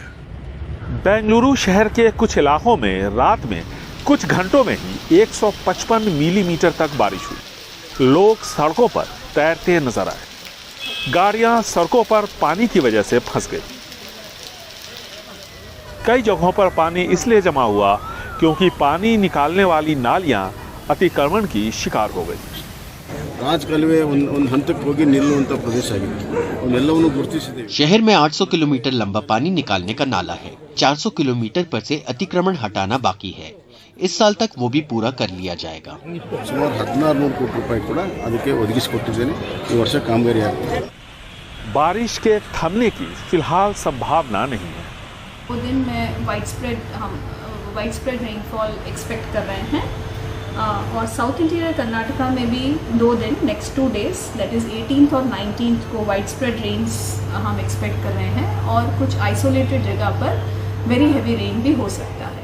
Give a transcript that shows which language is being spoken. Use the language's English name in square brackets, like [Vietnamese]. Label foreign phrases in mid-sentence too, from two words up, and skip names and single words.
[Hindi] बेंगलुरु शहर के कुछ इलाकों में रात में कुछ घंटों में ही 155 मिलीमीटर तक बारिश हुई। लोग सड़कों पर तैरते नजर आए। गाड़ियां सड़कों पर पानी की वजह से फंस गई। कई जगहों पर पानी इसलिए जमा हुआ क्योंकि पानी निकालने वाली नालियां अतिक्रमण की शिकार हो गई। [Kannada] ರಾಜಕಾಲುವೆ ಒಂದು ಹಂತಕ್ಕೆ ಹೋಗಿ ನಿಲ್ಲುವಂತ ಪ್ರದೇಶ ಆಗಿದೆ। ಅವನ್ನೆಲ್ಲವನ್ನು ಗುರುತಿಸಿದ್ದೇವೆ। [Hindi] शहर में 800 किलोमीटर लंबा पानी निकालने का नाला है। 400 किलोमीटर पर से अतिक्रमण हटाना बाकी है। इस साल तक वो भी पूरा कर लिया जाएगा। [Kannada] ಸುಮಾರು 1600 ಕೋಟಿ ರೂಪಾಯಿ ಕೂಡ ಅದಕ್ಕೆ ಒದಗಿಸಿಕೊಟ್ಟಿದ್ದೇನೆ। ಈ ವರ್ಷ ಕಾಮಗಾರಿ ಆಗುತ್ತೆ। [Hindi] बारिश के थमने की फिलहाल संभावना नहीं है। वो दिन में [English] wide spread rainfall expect [Hindi] कर रहे हैं और साउथ इंटीरियर कर्नाटका में भी 2 दिन [English] next 2 days that is 18th [Hindi] और 19th को [English] wide spread rains [Hindi] हम एक्सपेक्ट कर रहे हैं और कुछ आइसोलेटेड जगह पर [English] very heavy rain [Hindi] भी हो सकता है।